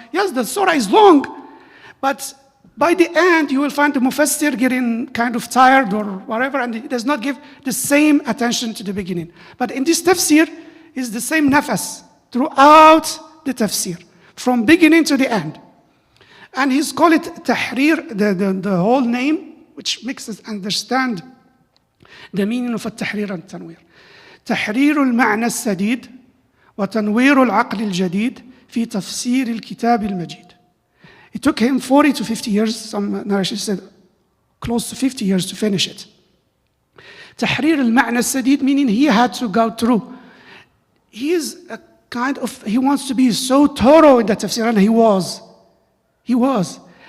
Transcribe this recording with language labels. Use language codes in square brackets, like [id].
[en] Yes, the surah is long, but by the end, you will find the Mufassir getting kind of tired or whatever, and he does not give the same attention to the beginning. But in this tafsir, is the same nafas throughout the tafsir, from beginning to the end. And he's called it Tahrir, the whole name, which makes us understand the meaning of التحرير and التنوير. [ar] تحرير المعنى السديد وتنوير العقل الجديد في تفسير الكتاب المجيد. [en] It took him 40 to 50 years, some narrations said close to 50 years to finish it. [ar] تحرير المعنى السديد, [en] meaning he had to go through. He is a kind of, he wants to be so thorough in the tafsir, and he was. He was.